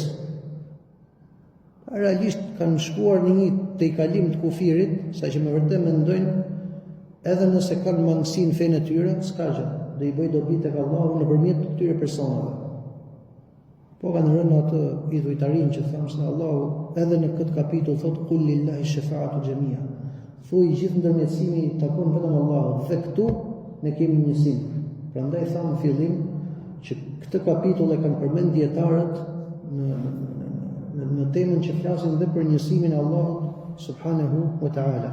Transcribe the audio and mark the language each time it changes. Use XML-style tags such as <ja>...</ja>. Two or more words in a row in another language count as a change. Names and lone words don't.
<sq>Realisht kanë shkuar në një tejkalim të kufirit, saqë me vërtet mendojnë edhe nëse kanë mangësi në fenë e tyre, s'ka gjë, do i bëj dobi tek Allahu nëpërmjet këtyre personave. Po kanë rënë atë idhujtarin që thamë se Allahu edhe në këtë kapitull thotë</sq> <ar>قل لله الشفاعة جميعا.</ar> <sq>Thuaj gjithë ndërmjetësimi takon vetëm Allahut dhe këtu ne kemi njësinë. Prandaj thamë në fillim që këtë kapitull e kanë përmend dietarët në temën që flasin dhe për njësimin e Allahut</sq> <ar>سبحانه وتعالى.</ar>